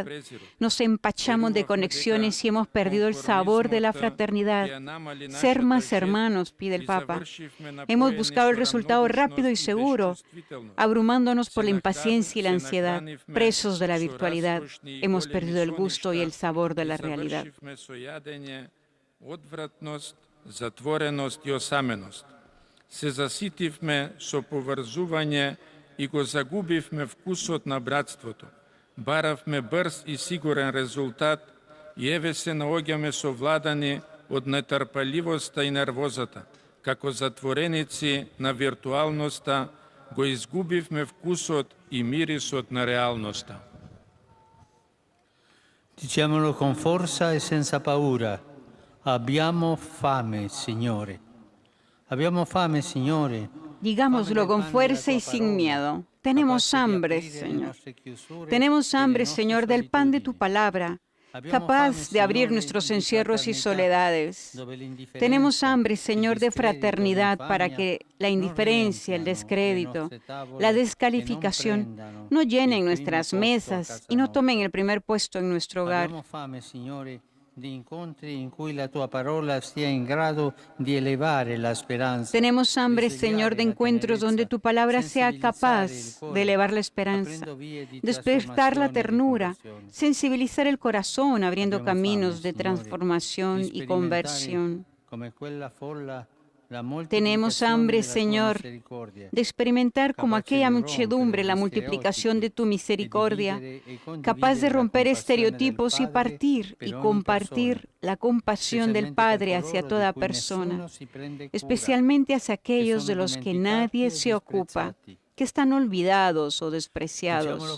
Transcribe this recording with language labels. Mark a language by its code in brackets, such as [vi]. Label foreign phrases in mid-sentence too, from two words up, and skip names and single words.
[es] Nos empachamos de conexiones y hemos perdido el sabor de la fraternidad. Ser más hermanos, pide el Papa. Hemos buscado el resultado rápido y seguro, abrumándonos por la impaciencia y la ansiedad, presos de la virtualidad. Hemos perdido el gusto y el sabor de la realidad. [mk] Се заситивме со поврзување и го загубивме вкусот на братството. Баравме брз и сигурен резултат и еве се наоѓаме совладани од нетрпеливоста и нервозата. Како затвореници на виртуалноста го изгубивме вкусот и мирисот на реалноста. [it] Diciamolo con forza e senza paura. Abbiamo fame, Signore. Abbiamo fame, Signore. [es] Digámoslo con fuerza y sin miedo. Tenemos hambre, Señor. Tenemos hambre, Señor, del pan de tu palabra, capaz de abrir nuestros encierros y soledades. Tenemos hambre, Señor, de fraternidad para que la indiferencia, el descrédito, la descalificación no llenen nuestras mesas y no tomen el primer puesto en nuestro hogar. [it] Abbiamo fame, Signore, di incontri in cui la tua parola sia in grado di elevare la speranza. [es] Tenemos hambre, Señor, de encuentros donde tu palabra sea capaz de elevar la esperanza, despertar la ternura, sensibilizar el corazón, abriendo caminos de transformación y conversión. [it] Come quella folla [es] Tenemos hambre, Señor, de experimentar como aquella muchedumbre la multiplicación de tu misericordia, capaz de romper estereotipos y partir y compartir la compasión del Padre hacia toda persona, especialmente hacia aquellos de los que nadie se ocupa, que están olvidados o despreciados.